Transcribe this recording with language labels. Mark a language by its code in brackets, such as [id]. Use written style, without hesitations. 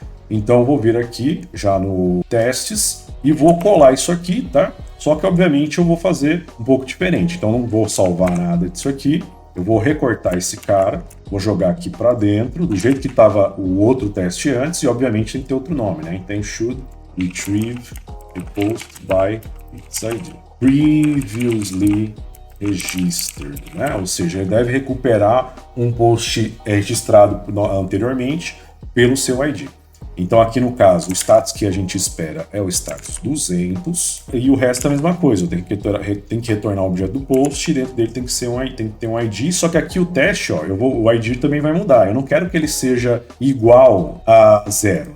[pt] Então eu vou vir aqui já no testes e vou colar isso aqui, tá? Só que obviamente eu vou fazer um pouco diferente. Então não vou salvar nada disso aqui. Eu vou recortar esse cara, vou jogar aqui para dentro, do jeito que estava o outro teste antes, e obviamente tem que ter outro nome, né? Então [en] should retrieve the post by its ID. Previously registered, [pt] né? Ou seja, ele deve recuperar um post registrado anteriormente pelo seu ID. Então aqui no caso, o status que a gente espera é o status 200 e o resto é a mesma coisa. Eu tenho que retornar o objeto do post e dentro dele tem que ter um ID, só que aqui o teste, ó, o ID também vai mudar. Eu não quero que ele seja igual a 0.